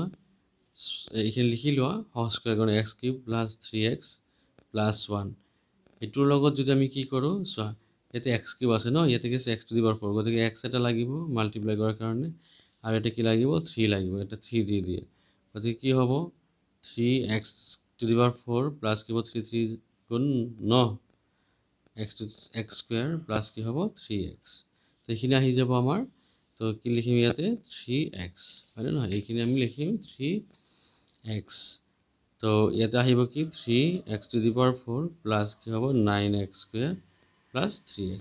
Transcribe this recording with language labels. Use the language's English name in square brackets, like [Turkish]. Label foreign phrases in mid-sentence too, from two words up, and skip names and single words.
[Assamese] এইখিনি লিখি লোৱা সহজ কৰি কাৰণে [English] x cube plus 3x plus 1 [Assamese] এইটোৰ লগত যদি আমি কি কৰোঁ চোৱা ইয়াতে [English] x cube [Assamese] আছে ন ইয়াতে কি আছে [English] x to the power 4 [Assamese] গতিকে x এটা লাগিব মাল্টিপ্লাই কৰাৰ কাৰণে আৰু এটা কি লাগিব 3 লাগিব এটা 3 দি দিয়ে গতিকে কি হ'ব [English] 3x to the power 4 [Assamese] প্লাছ কি হ'ব 3 গুণ [English] 9 x square plus [Assamese] কি হ'ব 3x তো এইখিনি আহি যাব আমাৰ তো কি লিখিম ইয়াতে 3x হয়নে নহয় এইখিনি আমি লিখিম 3x তো ইয়াতে আহিব কি [English] 3x to the power 4 plus [Assamese] কি হ'ব [English] 9x square plus 3x.